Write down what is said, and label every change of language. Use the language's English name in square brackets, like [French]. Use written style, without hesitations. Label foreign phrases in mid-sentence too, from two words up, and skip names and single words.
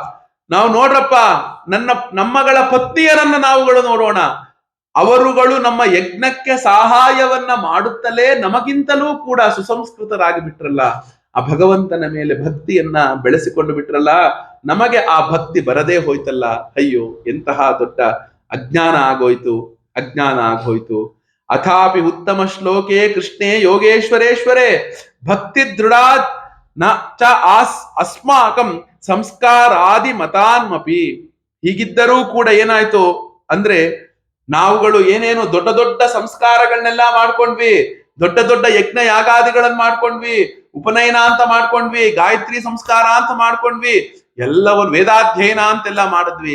[Kannada] ನಾವು ನೋಡ್ರಪ್ಪ, ನಮ್ಮಗಳ ಪತ್ನಿಯರನ್ನ ನಾವುಗಳು ನೋಡೋಣ, ಅವರುಗಳು ನಮ್ಮ ಯಜ್ಞಕ್ಕೆ ಸಹಾಯವನ್ನ ಮಾಡುತ್ತಲೇ ನಮಗಿಂತಲೂ ಕೂಡ ಸುಸಂಸ್ಕೃತರಾಗಿ ಬಿಟ್ರಲ್ಲ, ಆ ಭಗವಂತನ ಮೇಲೆ ಭಕ್ತಿಯನ್ನ ಬೆಳೆಸಿಕೊಂಡು ಬಿಟ್ರಲ್ಲ, ನಮಗೆ ಆ ಭಕ್ತಿ ಬರದೇ ಹೋಯ್ತಲ್ಲ. ಅಯ್ಯೋ ಎಂತಹ ದೊಡ್ಡ ಅಜ್ಞಾನ ಆಗೋಯ್ತು. [Sanskrit] ಅಥಾಪಿ ಉತ್ತಮ ಶ್ಲೋಕೆ ಕೃಷ್ಣೇ ಯೋಗೇಶ್ವರೇಶ್ವರೇ ಭಕ್ತಿ ದೃಢಾತ್ ನ ಚ ಅಸ್ಮಾಕಂ ಸಂಸ್ಕಾರಾದಿ ಮತಾನ್ಮಪಿ. [Kannada] ಹೀಗಿದ್ದರೂ ಕೂಡ ಏನಾಯ್ತು ಅಂದ್ರೆ ನಾವುಗಳು ಏನೇನು ದೊಡ್ಡ ದೊಡ್ಡ ಸಂಸ್ಕಾರಗಳನ್ನೆಲ್ಲ ಮಾಡ್ಕೊಂಡ್ವಿ, ದೊಡ್ಡ ದೊಡ್ಡ ಯಜ್ಞ ಯಾಗಾದಿಗಳನ್ನ ಮಾಡ್ಕೊಂಡ್ವಿ, ಉಪನಯನ ಅಂತ ಮಾಡ್ಕೊಂಡ್ವಿ, ಗಾಯತ್ರಿ ಸಂಸ್ಕಾರ ಅಂತ ಮಾಡ್ಕೊಂಡ್ವಿ, ಎಲ್ಲವನ್ನು ವೇದಾಧ್ಯಯನ ಅಂತೆಲ್ಲ ಮಾಡಿದ್ವಿ.